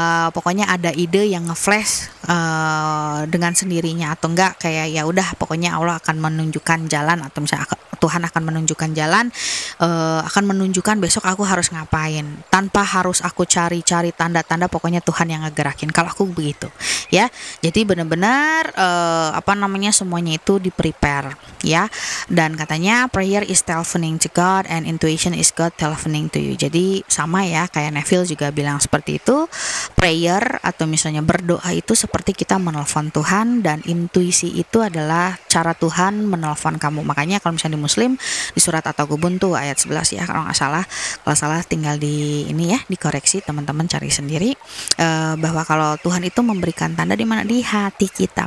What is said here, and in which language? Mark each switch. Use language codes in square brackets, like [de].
[id] Pokoknya ada ide yang ngeflash dengan sendirinya, atau enggak kayak ya udah pokoknya Allah akan menunjukkan jalan, atau misalnya Tuhan akan menunjukkan jalan, akan menunjukkan besok aku harus ngapain tanpa harus aku cari-cari tanda-tanda, pokoknya Tuhan yang ngegerakin. Kalau aku begitu ya. Jadi benar-benar semuanya itu di prepare ya. Dan katanya [en] prayer is telephoning to God and intuition is God telephoning to you. [id] Jadi sama ya, kayak Neville juga bilang seperti itu. Prayer atau misalnya berdoa itu seperti kita menelpon Tuhan, dan intuisi itu adalah cara Tuhan menelpon kamu. Makanya kalau misalnya di Muslim di surat At-Taghabun tuh ayat 11 ya kalau nggak salah. Kalau salah tinggal di ini ya, dikoreksi, teman-teman cari sendiri, bahwa kalau Tuhan itu memberikan tanda di mana, di hati kita.